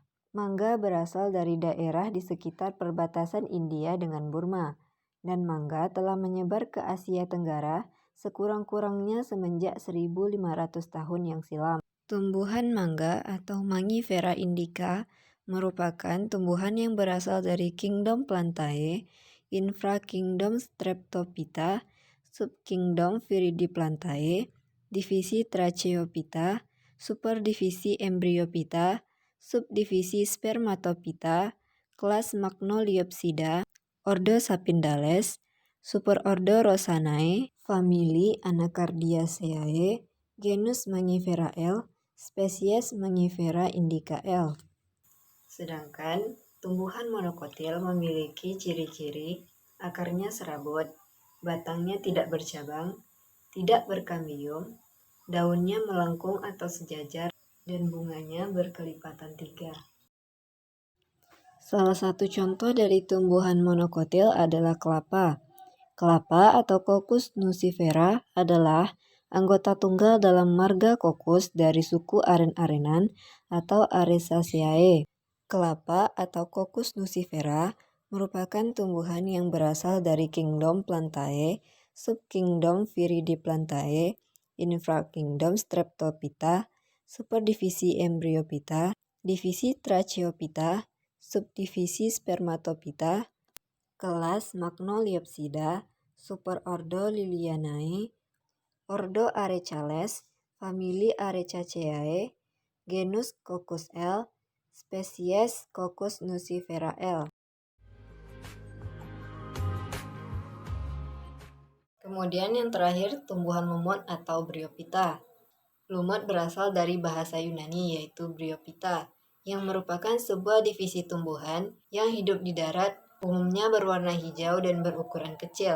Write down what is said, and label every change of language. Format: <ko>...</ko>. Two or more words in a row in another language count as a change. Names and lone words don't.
<id>Mangga berasal dari daerah di sekitar perbatasan India dengan Burma, dan mangga telah menyebar ke Asia Tenggara sekurang-kurangnya semenjak 1500 tahun yang silam. Tumbuhan mangga atau Mangifera indica merupakan tumbuhan yang berasal dari kingdom Plantae, infrakingdom Streptophyta, subkingdom Viridiplantae, divisi Tracheophyta, superdivisi Embryophyta, subdivisi Spermatophyta, kelas Magnoliopsida, ordo Sapindales, superordo Rosanae, famili Anacardiaceae, genus Mangifera L, spesies Mangifera indica L. Sedangkan tumbuhan monokotil memiliki ciri-ciri akarnya serabut, batangnya tidak bercabang, tidak berkambium, daunnya melengkung atau sejajar, dan bunganya berkelipatan 3. Salah satu contoh dari tumbuhan monokotil adalah kelapa. Kelapa atau Cocos nucifera adalah anggota tunggal dalam marga Cocos dari suku aren-arenan atau Araceaceae. Kelapa atau Cocos nucifera merupakan tumbuhan yang berasal dari kingdom Plantae, subkingdom Viridiplantae, infrakingdom Streptophyta, superdivisi Embryophyta, divisi Tracheophyta, subdivisi Spermatophyta, kelas Magnoliopsida, superordo Lilianae, ordo Arecales, famili Arecaceae, genus Cocos L, spesies Cocos nucifera L. Kemudian yang terakhir, tumbuhan lumut atau Bryophyta. Lumut berasal dari bahasa Yunani yaitu Bryophyta, yang merupakan sebuah divisi tumbuhan yang hidup di darat, umumnya berwarna hijau dan berukuran kecil.</id>